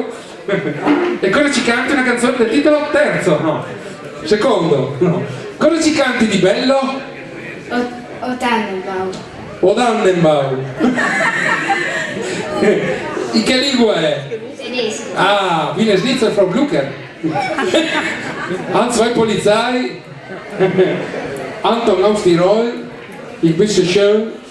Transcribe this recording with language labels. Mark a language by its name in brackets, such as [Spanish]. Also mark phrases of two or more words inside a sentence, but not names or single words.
[Italian] E cosa ci canti? Una canzone del titolo? Terzo? No. Secondo? No. Cosa ci canti di bello? O Tannenbaum. O Tannenbaum. In che lingua è? Tedesco. Ah, Wiener Schnitzel, Frau Blucher. [German] An zwei Polizei. Anton aus Tirol. Ich bin so schön.